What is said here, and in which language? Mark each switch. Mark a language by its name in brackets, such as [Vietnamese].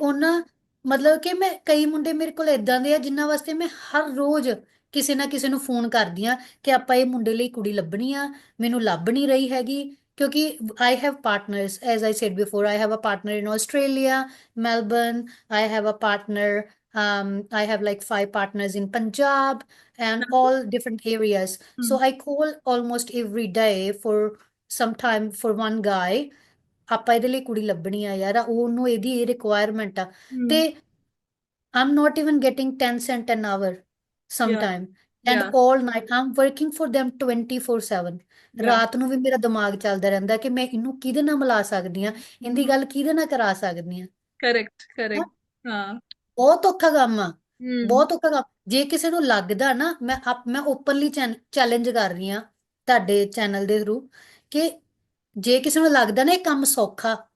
[Punjabi] ਉਹਨਾਂ ਮਤਲਬ ਕਿ ਮੈਂ ਕਈ ਮੁੰਡੇ ਮੇਰੇ ਕੋਲ ਇਦਾਂ ਦੇ ਆ ਜਿਨ੍ਹਾਂ ਵਾਸਤੇ ਮੈਂ ਹਰ ਰੋਜ਼ ਕਿਸੇ ਨਾ ਕਿਸੇ ਨੂੰ ਫੋਨ ਕਰਦੀ ਆ ਕਿ ਆਪਾਂ ਇਹ ਮੁੰਡੇ ਲਈ ਕੁੜੀ ਲੱਭਣੀ ਆ ਮੈਨੂੰ ਲੱਭ ਨਹੀਂ ਰਹੀ ਹੈਗੀ ਕਿਉਂਕਿ [English] I have partners as I said before I have a partner [Punjabi] in Australia Melbourne I have a partner [English] I have like 5 partners in Punjab and all different areas. So Mm. I call almost every day for some time for one guy. [Punjabi] ਆਪਾਂ ਇਹਦੇ ਲਈ ਕੁੜੀ ਲੱਭਣੀ ਆ ਯਾਰ ਉਹਨੂੰ ਇਹਦੀ ਇਹ ਰਿਕੁਆਇਰਮੈਂਟ ਆ ਤੇ Mm. [English] I'm not even getting 10 cent an hour Yeah. sometime. And Yeah. all night I'm working for them 24/7. Yeah. [Punjabi] ਰਾਤ ਨੂੰ ਵੀ ਮੇਰਾ ਦਿਮਾਗ ਚੱਲਦਾ ਰਹਿੰਦਾ ਕਿ ਮੈਂ ਇਹਨੂੰ ਕਿਹਦੇ ਨਾਲ ਮਿਲਾ ਸਕਦੀ ਆ ਇਹਦੀ Mm. ਗੱਲ ਕਿਹਦੇ ਨਾਲ ਕਰਾ ਸਕਦੀ ਆ [English] Correct. [Punjabi] ਹੈਂ? [English] Correct. हाँ. [Punjabi] ਬਹੁਤ ਔਖਾ ਕੰਮ ਆ Mm. ਬਹੁਤ ਔਖਾ ਕੰਮ ਜੇ ਕਿਸੇ ਨੂੰ ਲੱਗਦਾ ਨਾ ਮੈਂ ਓਪਨਲੀ ਚੈਲੰਜ ਕਰ ਰਹੀ ਆ ਤੁਹਾਡੇ ਚੈਨਲ ਦੇ ਥਰੂ ਕਿ ਜੇ ਕਿਸੇ ਨੂੰ ਲੱਗਦਾ ਨਾ ਇਹ ਕੰਮ ਸੌਖਾ